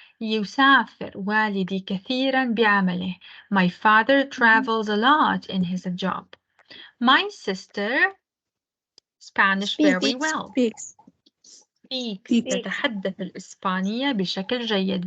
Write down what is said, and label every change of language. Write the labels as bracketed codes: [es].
[ar] يسافر والدي كثيرا بعمله. [en] My father travels a lot in his job. My sister Spanish very well. Speaks. [ar] تتحدث الإسبانية بشكل جيد.